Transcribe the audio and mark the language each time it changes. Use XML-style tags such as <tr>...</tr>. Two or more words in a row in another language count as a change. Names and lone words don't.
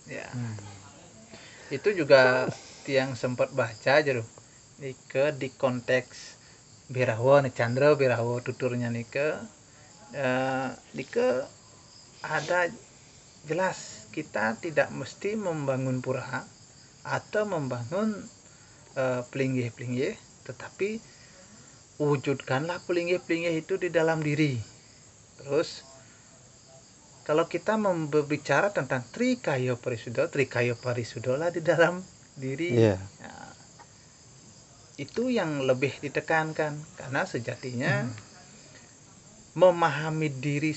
<id>Itu juga Tiang sempat baca aja loh. Nika di konteks Birawa, Chandra Birawa tuturnya Nika. Nika ada jelas kita tidak mesti membangun pura atau membangun pelinggih-pelinggih, tetapi wujudkanlah pelinggih-pelinggih itu di dalam diri. Terus kalau kita berbicara tentang Trikaya Parisuddha lah di dalam diri. Nah, itu yang lebih ditekankan, karena sejatinya memahami diri</id>